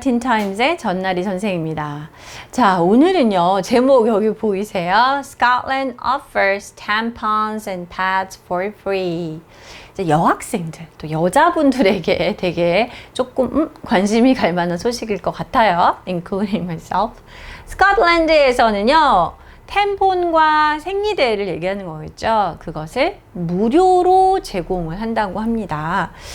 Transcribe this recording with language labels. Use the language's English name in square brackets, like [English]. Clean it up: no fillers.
[Korean] 틴타임즈의 전나리 선생입니다. 자, 오늘은요. 제목 여기 보이세요? [English] Scotland offers tampons and pads for free. [Korean] 이제 여학생들, 또 여자분들에게 되게 조금 관심이 갈 만한 소식일 것 같아요. [English] Including myself. [Korean] 스코틀랜드에서는요. 템폰과 생리대를 얘기하는 거겠죠. 그것을 무료로 제공을 한다고 합니다.